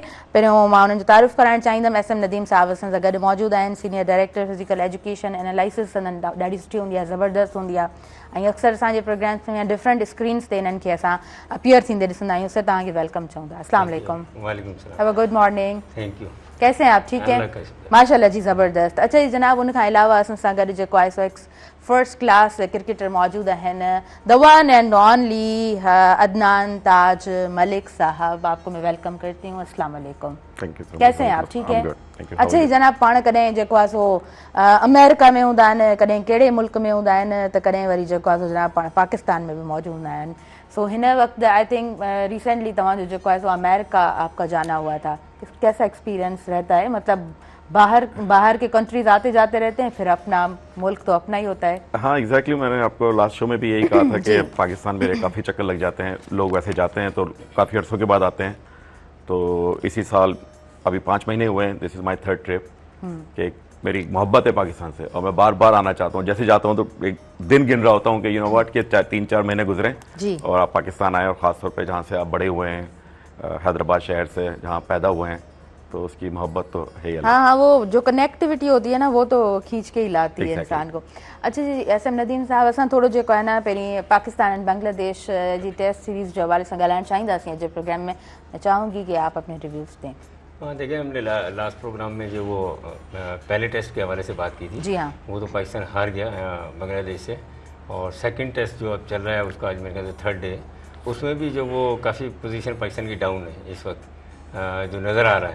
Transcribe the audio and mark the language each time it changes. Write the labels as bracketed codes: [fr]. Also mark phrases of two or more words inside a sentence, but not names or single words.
[sd] पहिरियों मां उन्हनि जो तारीफ़ कराइणु चाहींदमि। एस एम नदीम साहब असां सां गॾु मौजूदु आहिनि, [en] senior director physical education analysis, [sd] ॾाढी सुठी हूंदी आहे, ज़बरदस्त हूंदी आहे ऐं अक्सर असांजे प्रोग्राम्स में [en] different screens [sd] ते इन्हनि खे असां अपीयर थींदे ॾिसंदा आहियूं। सर तव्हांखे वेलकम चऊं था। [ar] السلام علیکم. وعلیکم السلام. [en] Have a good morning. Thank you. [ur] کیسے ہیں آپ? ٹھیک ہے، ماشاءاللہ جی، زبردست. اچھا جی جناب, [sd] उन खां अलावा असां सां गॾु जेको आहे सो [en] first class cricketer [sd] मौजूदु आहिनि, [en] the one and only [ur] عدنان تاج ملک صاحب، آپ کو میں ویلکم کرتی ہوں. [ar] السلام علیکم. [ur] کیسے ہیں آپ؟ ٹھیک ہے. اچھا جی جناب, [sd] पाण कॾहिं जेको आहे सो अमेरिका में हूंदा आहिनि, कॾहिं कहिड़े मुल्क में हूंदा आहिनि, त कॾहिं वरी जेको आहे सो जनाब पाण पाकिस्तान में बि मौजूदु हूंदा आहिनि। सो हिन वक़्तु [en] I think recently [sd] तव्हांजो जेको आहे सो अमेरिका [ur] آپ کا جانا ہوا تھا، کیسا ایکسپیریئنس رہتا ہے? مطلب باہر کے کنٹریز آتے جاتے رہتے ہیں، پھر اپنا ملک تو اپنا ہی ہوتا ہے. ہاں ایگزیکٹلی، میں نے آپ کو [en] last show [ur] میں بھی یہی کہا تھا کہ پاکستان میرے کافی چکر لگ جاتے ہیں، لوگ ویسے جاتے ہیں تو کافی عرصوں کے بعد آتے ہیں. تو اسی سال ابھی 5 مہینے ہوئے ہیں, [en] This is my 3rd trip, [ur] کہ میری محبت ہے پاکستان سے اور میں بار بار آنا چاہتا ہوں. جیسے جاتا ہوں تو ایک دن گن رہا ہوتا ہوں کہ [en] you know what, [ur] کہ 3-4 مہینے گزرے اور آپ پاکستان آئے، اور خاص طور پہ جہاں سے آپ بڑے ہوئے ہیں، حیدرآباد شہر سے جہاں پیدا ہوئے ہیں، تو اس کی محبت تو ہے ہی. ہاں، وہ جو کنیکٹیویٹی ہوتی ہے نا، وہ تو کھینچ کے ہی لاتی ہے انسان کو. اچھا جی ایس ایم ندیم صاحب, [sd] असां थोरो जेको आहे न पहिरीं पाकिस्तान ऐं बांग्लादेश जी [en] test series [sd] जे हवाले सां ॻाल्हाइणु चाहींदासीं अॼु प्रोग्राम में। [ur] میں چاہوں گی کہ آپ اپنے ریویوز دیں. دیکھیے، ہم نے [en] last program [ur] میں جو وہ پہلے ٹیسٹ کے حوالے سے بات کی تھی, جی ہاں, وہ تو پاکستان ہار گیا بنگلہ دیش سے، اور [en] second test [ur] جو اب چل رہا ہے اس کا آج میرے خیال سے [en] 3rd day, [ur] اس میں بھی جو وہ کافی پوزیشن پاکستان کی ڈاؤن ہے اس وقت، جو نظر آ رہا ہے.